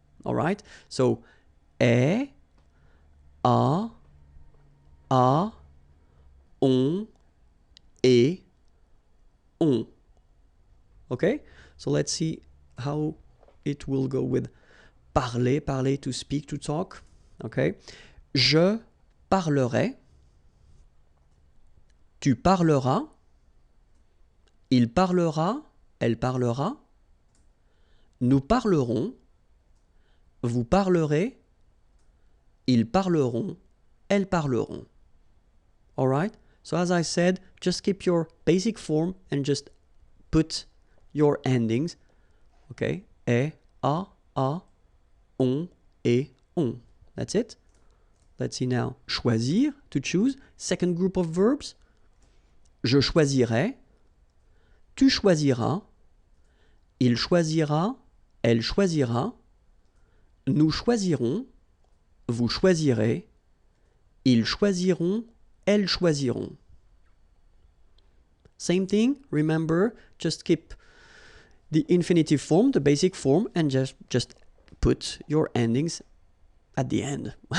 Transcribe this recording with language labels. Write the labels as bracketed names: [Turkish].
[English] All right. So a, on, et, on. Okay. So let's see how it will go with parler, to speak, to talk. [French] Okay. Je parlerai. Tu parleras, il parlera, elle parlera, nous parlerons, vous parlerez, ils parleront, elles parleront. [English] All right? So as I said, just keep your basic form and just put your endings. Okay? E, a, on, et, on. That's it. Let's see now. Choisir, to choose. Second group of verbs. [French] Je choisirai, tu choisiras, il choisira, elle choisira, nous choisirons, vous choisirez, ils choisiront, elles choisiront. [English] Same thing, remember, just keep the infinitive form, the basic form, and just put your endings at the end.